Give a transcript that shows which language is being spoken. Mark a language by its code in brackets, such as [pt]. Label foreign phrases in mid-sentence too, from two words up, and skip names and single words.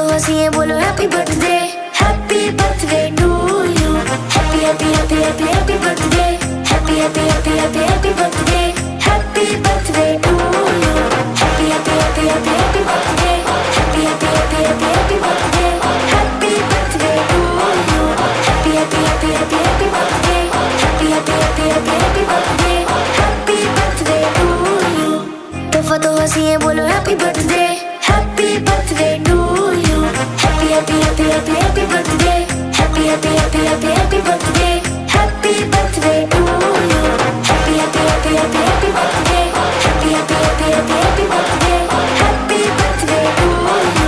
[hi] हंसिए बोलो [en] happy birthday to you. happy happy happy happy happy birthday, happy happy happy happy happy birthday, happy birthday to you. happy happy happy happy happy birthday, happy happy happy happy happy birthday, happy birthday to you. happy happy happy happy happy birthday, happy happy happy happy happy birthday, happy birthday to you. [hi] तोहफा तो हंसिए बोलो [en] happy birthday to you. happy happy happy happy happy birthday, happy happy happy happy happy birthday, happy birthday to you. happy happy happy happy happy birthday, happy happy happy happy happy birthday, happy birthday to you.